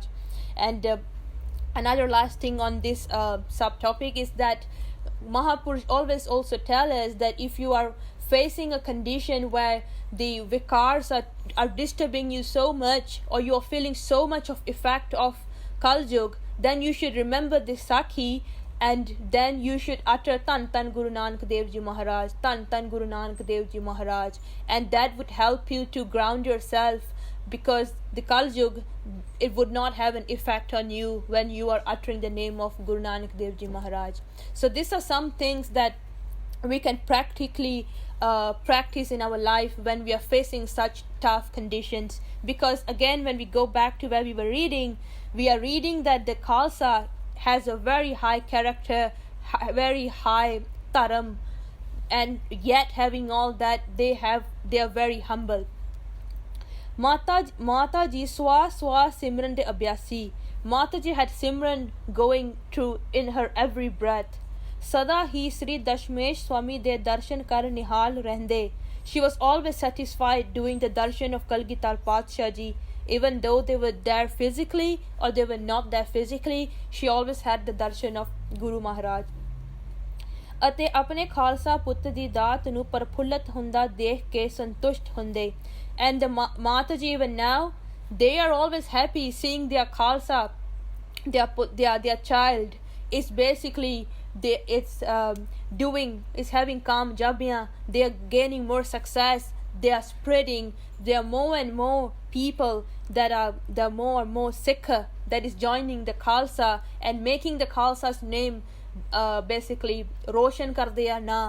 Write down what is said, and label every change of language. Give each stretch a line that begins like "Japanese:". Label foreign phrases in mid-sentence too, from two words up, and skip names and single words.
English: And another last thing on this subtopic is that Mahapurush always also tell us that if you are facing a condition where the vikars are disturbing you so much, or you are feeling so much of effect of Kaljug, then you should remember this Sakhi, and then you should utter Tan Guru Nanak Dev Ji Maharaj, Tan Guru Nanak Dev Ji Maharaj, and that would help you to ground yourself, because the Kaljug, it would not have an effect on you when you are uttering the name of Guru Nanak Dev Ji Maharaj. So these are some things that we can practically practice in our life when we are facing such tough conditions. Because again, when we go back to where we were reading, we are reading that the Khalsa has a very high character, very high taram, and yet having all that, they are very humble.
Punjabi: ਮਾਤਾ ਜੀ ਸੁਆਸ ਸਿਮਰਨ ਦੇ ਅਭਿਆਸੀ.
English: Mata ji had simran going through in her every breath.
Punjabi: ਸਦਾ ਹੀ ਸ੍ਰੀ ਦਸ਼ਮੇਸ਼ ਸੁਆਮੀ ਦੇ ਦਰਸ਼ਨ ਕਰ ਨਿਹਾਲ ਰਹਿੰਦੇ.
English: She was always satisfied doing the darshan of Kalgitar Patsha Ji, even though they were there physically or they were not there physically. She always had the darshan of Guru Maharaj.
Punjabi: ਅਤੇ ਆਪਣੇ ਖਾਲਸਾ ਪੁੱਤ ਦੀ ਦਾਤ ਨੂੰ ਪ੍ਰਫੁੱਲਤ ਹੁੰਦਾ ਦੇਖ ਕੇ ਸੰਤੁਸ਼ਟ ਹੁੰਦੇ.
English: And the Mataji, even now, they are always happy seeing their Khalsa, their child is basically is having kamyabiyan, they are gaining more success, they are spreading, there are more and more people that are more and more Sikh that is joining the Khalsa and making the Khalsa's name basically
Hindi: रोशन कर दिया ना.